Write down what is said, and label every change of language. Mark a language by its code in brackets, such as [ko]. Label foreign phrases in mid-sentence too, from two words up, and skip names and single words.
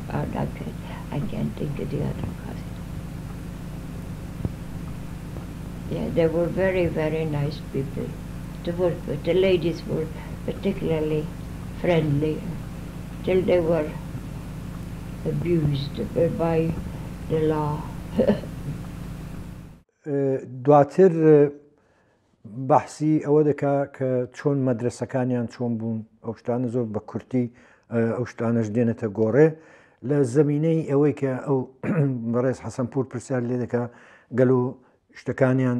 [en] I can't think of the other Qazi. Yeah, they were very, very nice people to work with. The ladies were particularly friendly till they were abused by the law. [ckb] دواتر بحثی ئەوە دەکا کە چۆن مەدرسەکانیان چۆن بوون ئەو شتانە زۆر بە کورتی ئەو شتانەش دێنێتە گۆڕێ لە زەمینەی ئەوەی کە ئەو بەڕێز حەسەنپوور پرسیار لێ دەکا گەل و شتەکانیان